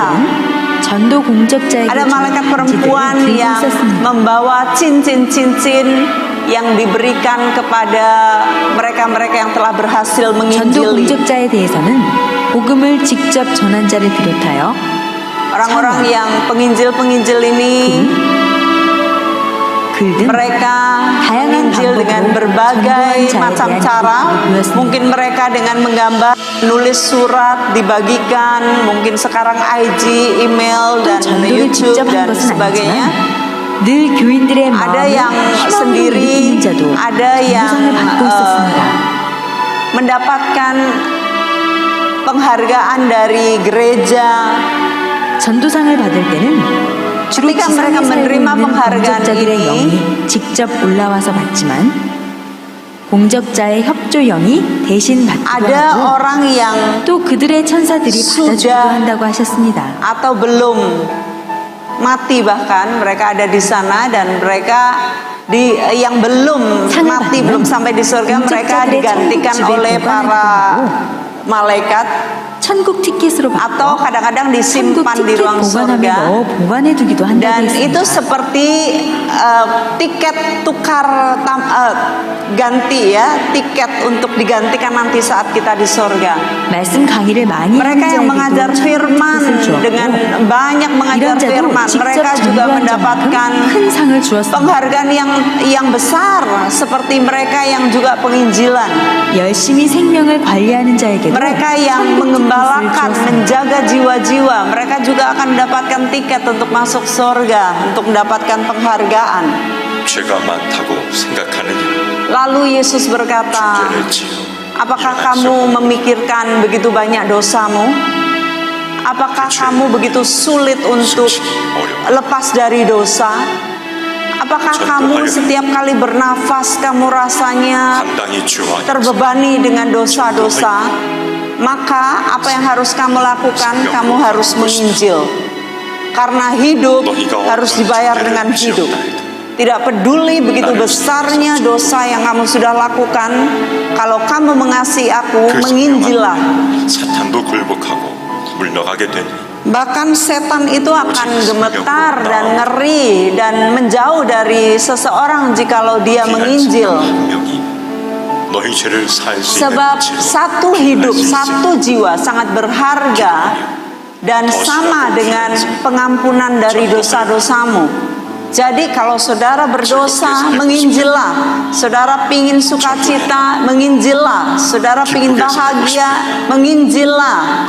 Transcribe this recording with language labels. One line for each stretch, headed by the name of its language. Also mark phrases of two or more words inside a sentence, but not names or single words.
Indonesian: Ada malaikat perempuan yang membawa cincin-cincin yang diberikan kepada mereka-mereka yang telah berhasil menginjili. Orang-orang yang penginjil-penginjil ini
Korean: 글 등
Indonesian: Mereka
Korean: 다양한
Indonesian: menginjil dengan
Korean: 방법으로
Indonesian: berbagai
Korean: 전도한
Indonesian: macam
Korean: 자에 대한
Indonesian: cara.
Korean: 기록을 보였습니다.
Indonesian: Mungkin mereka dengan menggambar, nulis surat, dibagikan. Mungkin sekarang IG, email,
Korean: 또
Indonesian: dan
Korean: 전도를
Indonesian: YouTube
Korean: 직접 한
Indonesian: dan
Korean: 것은
Indonesian: sebagainya.
Korean: 아니지만 늘 교인들의
Indonesian: Ada
Korean: 마음을
Indonesian: yang
Korean: 희망으로
Indonesian: sendiri,
Korean: 일으키는 자도
Indonesian: ada yang
Korean: 전도상을 받고 있었습니다.
Indonesian: mendapatkan penghargaan dari gereja.
Korean: 전도상을 받을 때는 주로
Indonesian: Ketika
Korean: 지상에
Indonesian: mereka
Korean: 살고
Indonesian: menerima
Korean: 있는
Indonesian: penghargaan
Korean: 공적자들의
Indonesian: ini,
Korean: 영이 직접 올라와서 받지만 공적자의 협조영이 대신 받기도
Indonesian: ada
Korean: 하고
Indonesian: orang yang
Korean: 또 그들의 천사들이
Indonesian: sudah
Korean: 받아주기도 한다고 하셨습니다.
Indonesian: atau belum mati, bahkan mereka ada di sana dan mereka yang belum
Korean: 상을
Indonesian: mati,
Korean: 받으면
Indonesian: belum sampai di surga, mereka
Korean: 공적자들의
Indonesian: digantikan
Korean: 천국 집에
Indonesian: oleh
Korean: 보관하기도
Indonesian: para
Korean: 하고
Indonesian: malaikat
Korean: 천국 티켓으로
Indonesian: atau
Korean: 받고
Indonesian: kadang-kadang
Korean: 천국
Indonesian: disimpan di
Korean: 티켓
Indonesian: ruang
Korean: 보관함에
Indonesian: surga.
Korean: 넣어 보관해두기도 한다고
Indonesian: Dan itu
Korean: 했습니다.
Indonesian: seperti tiket tukar ganti ya, tiket untuk digantikan nanti saat kita di surga.
Korean: 말씀 강의를 많이
Indonesian: Mereka yang
Korean: 하는
Indonesian: mengajar
Korean: 자에게도
Indonesian: firman
Korean: 천국 티켓을
Indonesian: dengan
Korean: 주었고
Indonesian: banyak mengajar
Korean: 이런 자도
Indonesian: firman,
Korean: 직접
Indonesian: mereka juga
Korean: 전도한
Indonesian: mendapatkan
Korean: 자만큼 큰 상을 주었습니다.
Indonesian: penghargaan yang besar seperti mereka yang juga penginjilan.
Korean: 열심히 생명을 관리하는 자에게도
Indonesian: Mereka yang
Korean: 천국 티켓을
Indonesian: mengembalakan,
Korean: 주었습니다.
Indonesian: menjaga jiwa-jiwa, mereka juga akan mendapatkan tiket untuk masuk surga, untuk mendapatkan penghargaan.
Korean: 죄가 많다고 생각하느냐?
Indonesian: Lalu Yesus berkata,
Korean: 죄를 지어
Indonesian: apakah
Korean: 일어날
Indonesian: kamu
Korean: 수
Indonesian: memikirkan begitu banyak dosamu? Apakah kamu begitu sulit untuk lepas dari dosa? Apakah kamu setiap kali bernafas kamu rasanya
Korean: 감당이 주와
Indonesian: terbebani dengan dosa-dosa? Maka apa yang harus kamu lakukan? Kamu harus menginjil. Karena hidup harus dibayar dengan hidup. Tidak peduli begitu besarnya dosa yang kamu sudah lakukan, kalau kamu mengasihi aku, menginjillah.
Korean: 사탄도 굴복하고 물러가게 되니
Indonesian: Bahkan setan itu akan gemetar dan ngeri dan menjauh dari seseorang jikalau dia menginjil.
Korean: 너희 죄를 사할 수 있는
Indonesian: Sebab
Korean: 죄로
Indonesian: satu hidup, satu jiwa sangat berharga dan sama dengan pengampunan dari dosa-dosamu. Jadi kalau saudara berdosa, menginjillah. Saudara pingin sukacita, menginjillah. Saudara pingin bahagia, menginjillah.